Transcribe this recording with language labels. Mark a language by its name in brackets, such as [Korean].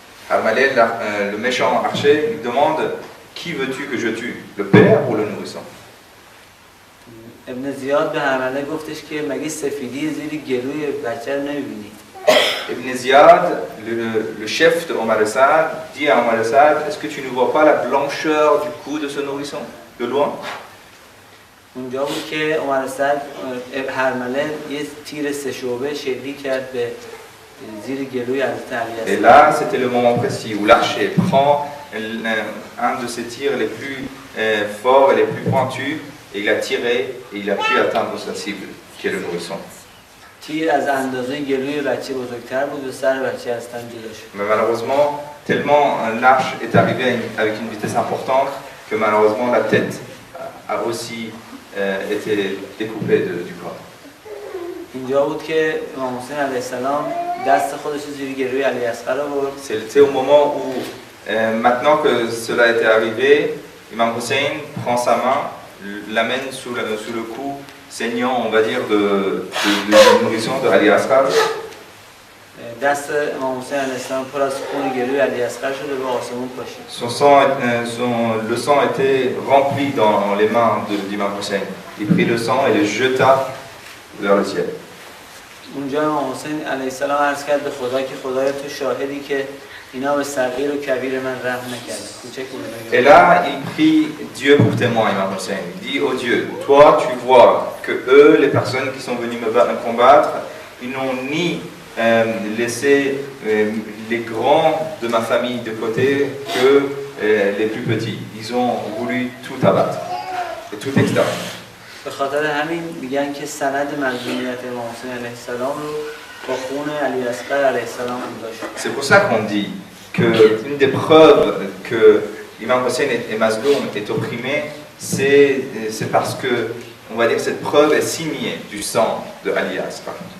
[French] Harmaleh, le méchant archer, lui demande qui veux-tu que je tue, le père ou le nourrisson? [Persian] ابن زیاد به هرمله گفتش که مگه سفیدی زیر گلوی بچه رو نمی‌بینی؟ [French] Ibn Ziyad, le chef de Omar el-Saad, dit à Omar el-Saad, est-ce que tu ne vois pas la blancheur du cou de ce nourrisson, de loin? [Persian] اونجا بود که عمر سعد هرمله یه تیر سه شعبه شلیک کرد به زیر گلوی حضرت علی. [French] Et là, c'était le moment précis où l'archer prend un de ses tirs les plus forts et les plus pointus, et il a tiré et il a pu atteindre sa cible, qui est le nourrisson. [Persian] تیر از اندازه گلوی بچه بزرگتر بود و سر بچه از تن جدا شد. [French] Mais malheureusement, tellement l'arche est arrivée avec une vitesse importante que malheureusement la tête a aussi été découpée du corps. [Persian] اینجا بود که امام حسین علیه السلام دست خودش رو زیر گلوی علی اصغر آورد. [French] C'est au moment où, maintenant que cela était arrivé, Imam Hussein prend sa main, l'amène sous le cou saignant, on va dire, de nourrisson de Ali Asghar. [Persian] دست امام حسین علیه السلام پر از خون گلوی علی اصغر شده به آسمون پاشید. [French] Le sang était rempli dans les mains d'Imam Hussein. Il prit le sang et le jeta vers le ciel. [Persian] اونجا امام حسین علیه السلام عرض کرد به خدا که خدایا تو شاهدی که اینا به صغیر و کبیر من رحم نکردن. کوچک و بزرگ. [French] Et là, il prie Dieu pour témoin, Imam Hussein. Il dit au Dieu, toi tu vois que eux, les personnes qui sont venues me combattre, ils n'ont ni laissé les grands de ma famille de côté que les plus petits. Ils ont voulu tout abattre et tout exterminer. [Persian] به خاطر همین میگن که سند مظلومیت امام حسین علیه السلام رو با خون علی اصغر علیه السلام امضا شد. [French] C'est pour ça qu'on dit que une des preuves que Imam Hussein est mazloum, est opprimé, c'est parce que, on va dire, cette preuve est signée du sang de Ali Asghar.